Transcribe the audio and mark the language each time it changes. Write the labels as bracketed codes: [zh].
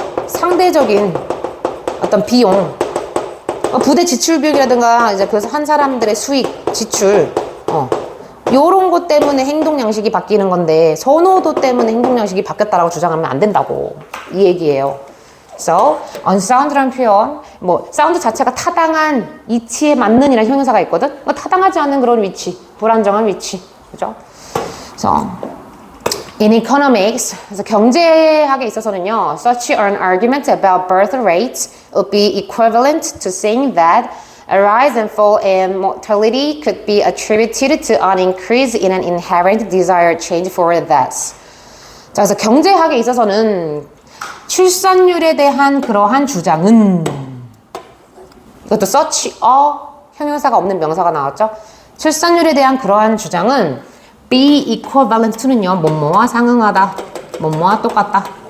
[ko] 상대적인 어떤 비용, 부대 지출 비용이라든가, 이제 그래서 한 사람들의 수익, 지출, 요런 것 때문에 행동 양식이 바뀌는 건데, 선호도 때문에 행동 양식이 바뀌었다라고 주장하면 안 된다고. 이 얘기예요. So, unsound라는 표현, 사운드 자체가 타당한 이치에 맞는 이라는 형용사가 있거든? 타당하지 않은 그런 위치, 불안정한 위치. 그죠? [en] So, in economics, [ko] 그래서 경제학에 있어서는요, [en] such an argument about birth rates would be equivalent to saying that a rise and fall in mortality could be attributed to an increase in an inherent desired change for deaths. [ko] 자, 그래서 경제학에 있어서는 출산율에 대한 그러한 주장은, 이것도 such a 형용사가 없는 명사가 나왔죠? 출산율에 대한 그러한 주장은 be equivalent to는요, 뭐뭐와 상응하다, 뭐뭐와 똑같다.